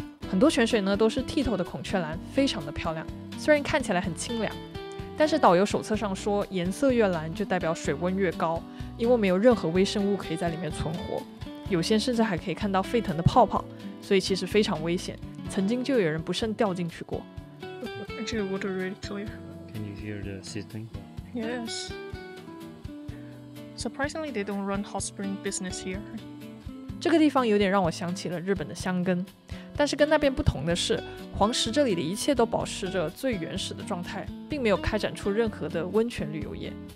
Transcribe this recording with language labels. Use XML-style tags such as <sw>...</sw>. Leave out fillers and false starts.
<zh>很多泉水呢都是剔透的孔雀蓝，非常的漂亮。虽然看起来很清凉，但是导游手册上说，颜色越蓝就代表水温越高，因为没有任何微生物可以在里面存活。有些甚至还可以看到沸腾的泡泡，所以其实非常危险。曾经就有人不慎掉进去过。</zh> <en>Actually, water really clear. Can you hear the sizzling? Yes. Surprisingly, they don't run hot spring business here.</en> <zh>这个地方有点让我想起了日本的箱根，但是跟那边不同的是，黄石这里的一切都保持着最原始的状态，并没有开展出任何的温泉旅游业。</zh>